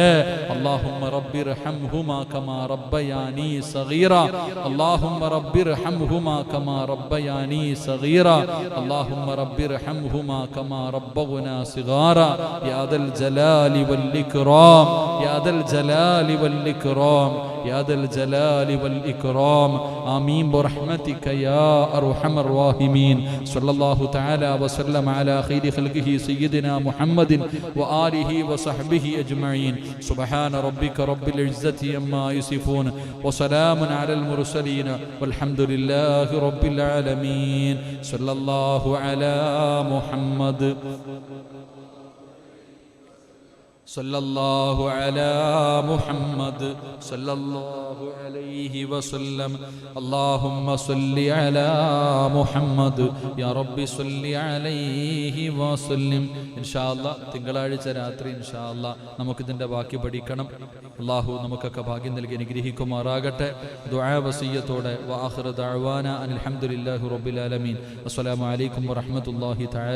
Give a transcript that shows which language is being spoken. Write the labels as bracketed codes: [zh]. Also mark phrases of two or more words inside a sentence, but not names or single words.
[ar] اللهم رب ارحمهما كما ربياني صغيرا، اللهم رب ارحمهما كما ربياني صغيرا، اللهم رب ارحمهما كما ربونا صغارا يا ذا الجلال والإكرام، يا ذا الجلال والإكرام, يا ذا الجلال والإكرام. آمين برحمتك يا أرحم الراحمين. صلى الله تعالى وسلم على خير خلقه سيدنا محمد وآله وصحبه أجمعين. سبحان ربك رب العزة عما يصفون وسلام على المرسلين والحمد لله رب العالمين. صلى الله على محمد صلى الله على محمد صلى الله عليه وسلم. اللهم صل على محمد يا رب صل عليه وسلم. إن شاء الله [ml] തിങ്കളാഴ്ച രാത്രി [ar] إن شاء الله [ml] നമുക്കിതിൻ്റെ ബാക്കി പഠിക്കണം. അല്ലാഹു നമുക്കൊക്കെ ഭാഗ്യം നൽകി അനുഗ്രഹിക്കുമാറാകട്ടെ. ദുആ വസിയ്യത്തോടെ [ar] وآخر دعوانا الحمد لله رب العالمين. السلام عليكم ورحمة الله تعالى